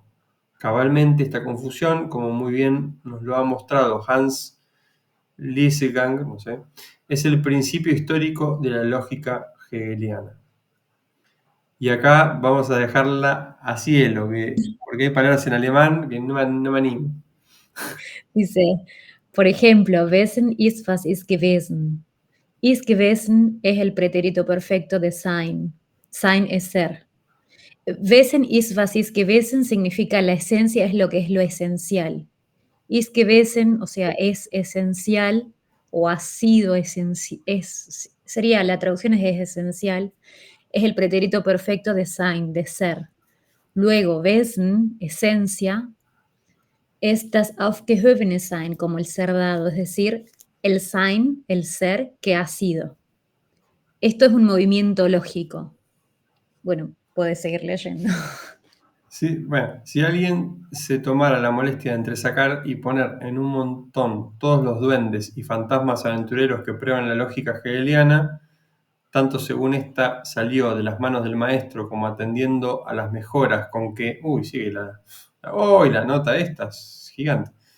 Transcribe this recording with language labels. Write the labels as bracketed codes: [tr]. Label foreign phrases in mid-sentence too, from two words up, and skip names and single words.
[es] Cabalmente esta confusión, como muy bien nos lo ha mostrado Hans Liesegang, no sé, es el principio histórico de la lógica hegeliana. Y acá vamos a dejarla a cielo, porque hay palabras en alemán que no me animo. Dice, por ejemplo, [de] Wesen ist, was ist gewesen. Ist gewesen [es] es el pretérito perfecto de sein. Sein es ser. [de] Wesen ist, was ist gewesen [es] significa la esencia es lo esencial. [de] Ist gewesen, [es] o sea, es esencial o ha sido esencial, sería, la traducción es esencial, es el pretérito perfecto de sein, de ser. Luego, Wesen, esencia, es [de] das aufgehobene Sein, [es] como el ser dado, es decir, el Sein, el ser que ha sido. Esto es un movimiento lógico. Bueno, puedes seguir leyendo. Sí, bueno, si alguien se tomara la molestia de entresacar y poner en un montón todos los duendes y fantasmas aventureros que prueban la lógica hegeliana, tanto según esta salió de las manos del maestro como atendiendo a las mejoras con que, sigue la nota esta, es gigante,